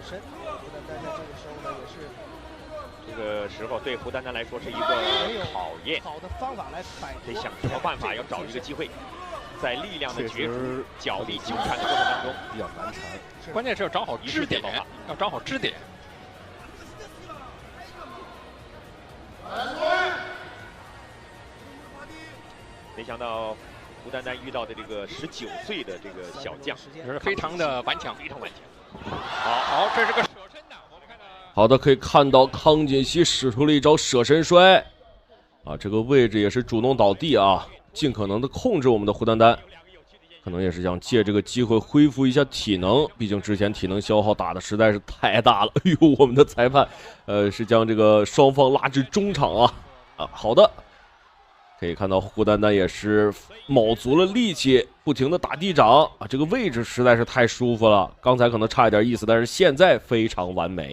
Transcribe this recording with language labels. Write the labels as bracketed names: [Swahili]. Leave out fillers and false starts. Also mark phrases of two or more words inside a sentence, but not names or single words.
[Chinese] 這個時候對胡丹丹來說是一個考驗，得想什麼辦法，要找一個機會，在力量的角逐、角力糾纏的過程當中比較難纏。關鍵是要找好支點，要找好支點。沒想到胡丹丹遇到的這個19歲的這個小將，也是非常的頑強，非常頑強。好，這是個舍身的，我們看到好的，可以看到康锦熙使出了一招舍身摔，啊，这个位置也是主动倒地啊，尽可能的控制我们的胡丹丹，可能也是想借这个机会恢复一下体能，毕竟之前体能消耗打的实在是太大了。哎呦，我们的裁判，是将这个双方拉至中场啊，好的，可以看到胡丹丹也是卯足了力气，不停的打地掌啊，这个位置实在是太舒服了，刚才可能差一点意思，但是现在非常完美。